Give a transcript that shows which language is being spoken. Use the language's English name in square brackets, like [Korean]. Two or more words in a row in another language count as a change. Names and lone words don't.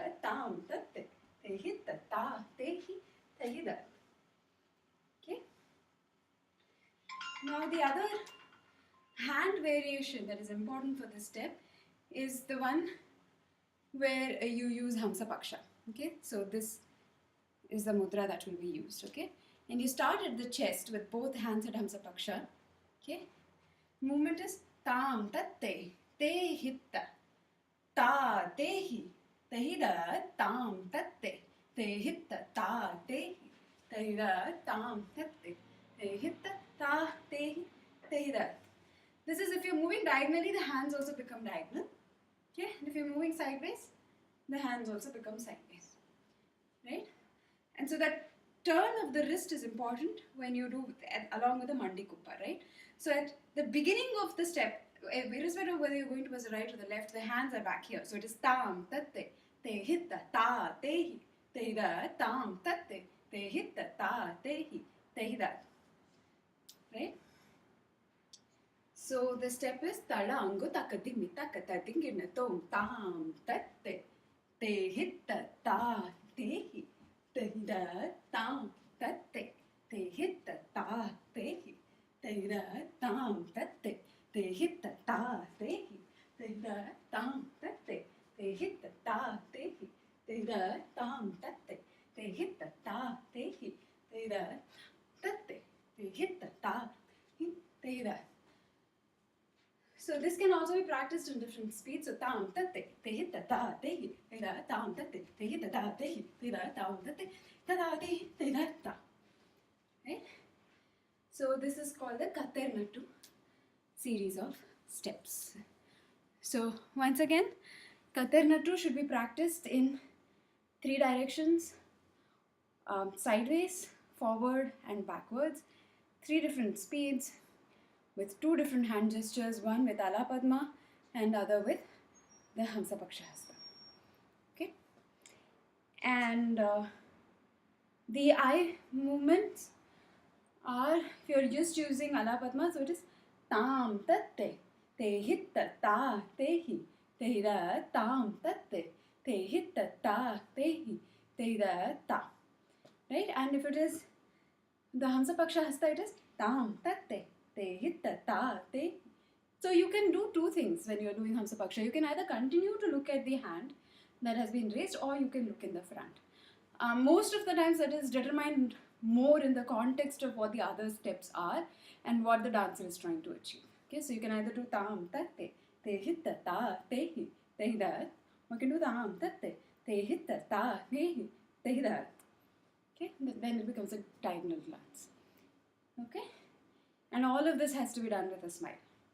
[English] Tam tatte, te hitta ta te hi, te da. Okay. Now the other hand variation that is important for this step is the one where you use Hamsa Paksha. Okay, so this is the mudra that will be used. Okay, and you start at the chest with both hands at Hamsa Paksha. Okay, movement is tam tatte, te hitta ta te hi, te da tam tatte, te hitta ta te hi, te da tam tatte, te hitta ta te hi, te da. This is if you're moving diagonally, the hands also become diagonal. Okay, and if you're moving sideways, the hands also become sideways. Right? And so that turn of the wrist is important when you do along with the Mandi Kuppa, right? So at the beginning of the step, irrespective of whether you're going towards the right or the left, the hands are back here. So it is tam tatte, te hitta ta te hi, te da tam tatte, te hitta ta te hi, te da. Right? So the step is tala angu takati mita katatingina tom tam tatte, te hitta ta te hi, te da tam tatte, te hitta ta te hi, te da tam tatte, te hitta ta te hi, te da tam tatte, te hitta ta te hi, te da tam tatte, te hitta ta te hi, te da tatte, te hitta ta hi, te da. So this can also be practiced in different speeds. So tam tatte, te hitta ta te hi, te da tam tatte, te hitta ta te hi, te da tam tatte, ta da te hi, te da ta. Right? So this is called the katternattu series of steps. So once again, katternattu should be practiced in 3 directions, sideways, forward and backwards, 3 different speeds, with 2 different hand gestures, one with Ala Padma and other with the Hamsa Paksha Hasta. Okay? And the eye movements are, if you're just using Ala Padma, so it is tam tatte, te hitta ta te hi, te da tam tatte, te hitta ta te hi, te da ta. Right? And if it is the Hamsa Paksha Hasta, it is tam tatte, te hitta ta te. So you can do 2 things when you're doing Hamsa Paksha. You can either continue to look at the hand that has been raised, or you can look in the front. Most of the times that is determined more in the context of what the other steps are and what the dancer is trying to achieve. Okay, so you can either do tam tatte, te hitta ta te hi, te da, or you can do tam tatte, te hitta ta te hi, te da. Okay, then it becomes a diagonal glance. Okay, and all of this has to be done with a smile.